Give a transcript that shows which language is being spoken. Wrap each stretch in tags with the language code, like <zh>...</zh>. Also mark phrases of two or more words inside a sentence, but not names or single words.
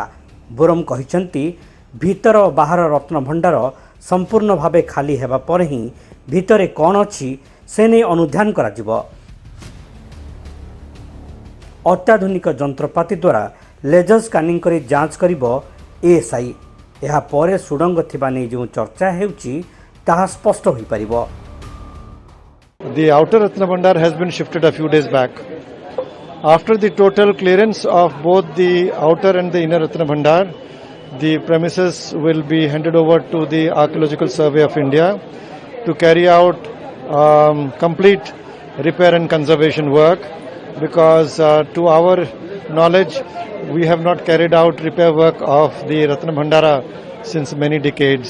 <or>ବରଂ କହିଛନ୍ତି ଭିତର ଓ ବାହାର ରତ୍ନଭଣ୍ଡାର ସମ୍ପୂର୍ଣ୍ଣ ଭାବେ ଖାଲି ହେବା ପରେ ହିଁ ଭିତରେ କ'ଣ ଅଛି ସେ ନେଇ ଅନୁଧ୍ୟାନ କରାଯିବ। ଅତ୍ୟାଧୁନିକ ଯନ୍ତ୍ରପାତି ଦ୍ୱାରା ଲେଜର ସ୍କାନିଂ କରି ଯାଞ୍ଚ କରିବ ଏଏସ୍ଆଇ। ଏହାପରେ ସୁଡ଼ଙ୍ଗ ଥିବା ନେଇ ଯେଉଁ ଚର୍ଚ୍ଚା ହେଉଛି ତାହା ସ୍ପଷ୍ଟ ହୋଇପାରିବ।</or> <en>The outer Ratnabhandar has been shifted a few days back. After the total clearance of both the outer and the inner Ratnabhandar, the premises will be handed over to the Archaeological Survey of India to carry out complete repair and conservation work, because to our knowledge we have not carried out repair work of the Ratnabhandara since many decades.</en>